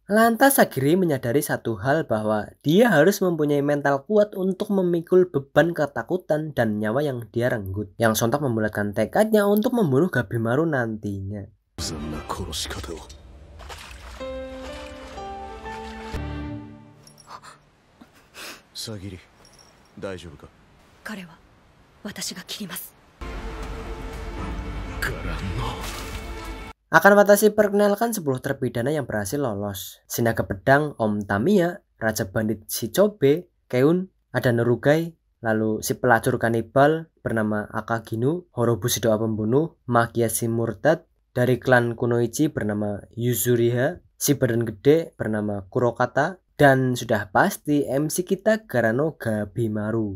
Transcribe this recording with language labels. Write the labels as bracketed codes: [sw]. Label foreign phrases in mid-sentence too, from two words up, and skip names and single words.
[id] Lantas Sagiri menyadari satu hal bahwa dia harus mempunyai mental kuat untuk memikul beban ketakutan dan nyawa yang dia renggut, yang sontak membulatkan tekadnya untuk membunuh Gabimaru nantinya. Sagiri, [ja] 大丈夫か? 彼は私が切ります。 [id] Akan Watashi perkenalkan 10 terpidana yang berhasil lolos. Sinaga Pedang Om Tamiya, Raja Bandit Shichobe, Keun, ada Norugai, lalu si pelacur kanibal bernama Akaginu, Horobushi Doa Pembunuh, Makiyashi Murtad, dari klan Kunoichi bernama Yuzuriha, si badan gede bernama Kurokata, dan sudah pasti MC kita Garano Gabimaru.